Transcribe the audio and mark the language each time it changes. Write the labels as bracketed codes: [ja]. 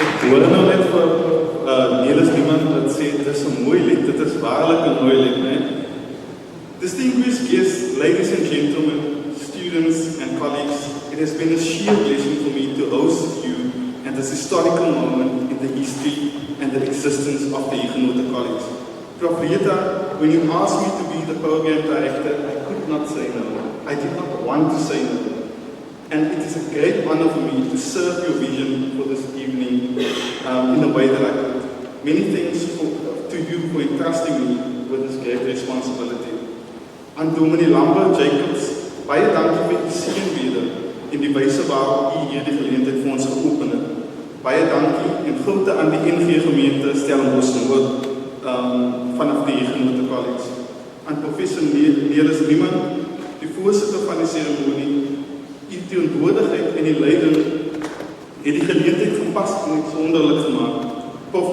[af] Hoor nou net vir Nelis iemand wat sê, dit is 'n mooi lied, dit is waarlik 'n mooi lied, né? [en] Distinguished guests, ladies and gentlemen, students and colleagues, it has been a sheer blessing for me to host you at this historical moment in the history and the existence of the Huguenot College. Prof. Rita, when you asked me to be the program director, I could not say no. I did not want to say no. And it is a great honor for me to serve your vision for this evening in the way that I could. Many thanks to you for entrusting me with this great responsibility. [af] Aan Dominee Lambert Jacobs, baie dankie vir die seënbede en die wyse waarop u hierdie geleentheid vir ons geopen het. Baie dankie en groete aan die NG gemeente Stellenbosch Noord vanaf die Huguenot College. Aan professor Nelis Riemann, die voorsitter van die seremonie, die teenwoordigheid en die leiding het die geleentheid gepas en uitsonderlik gemaak. Prof.